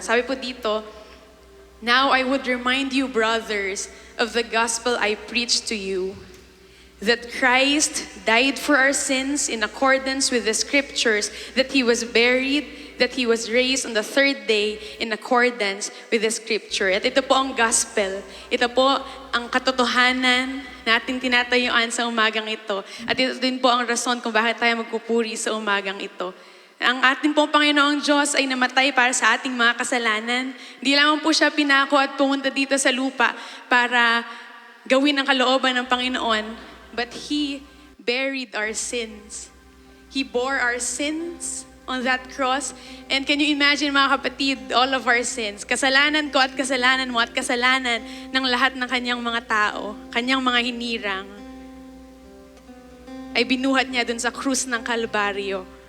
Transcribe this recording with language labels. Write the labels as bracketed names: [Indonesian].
[Filipino] Sabi po dito, [English] "Now I would remind you, brothers, of the gospel I preached to you, that Christ died for our sins in accordance with the scriptures, that he was buried, that he was raised on the third day in accordance with the scripture." [Filipino] At ito po ang gospel. Ito po ang katotohanan natin tinatayuan sa umagang ito. At ito din po ang rason kung bakit tayo magpupuri sa umagang ito. Ang ating pong Panginoong Diyos ay namatay para sa ating mga kasalanan. Hindi lamang po siya pinako at pumunta dito sa lupa para gawin ang kalooban ng Panginoon, [English] but He buried our sins. [Filipino] He bore our sins on that cross. [English] And can you imagine, [Filipino] mga kapatid, [English] all of our sins, [Filipino] kasalanan ko at kasalanan mo at kasalanan ng lahat ng kanyang mga tao, kanyang mga hinirang, ay binuhat niya dun sa krus ng Kalbaryo.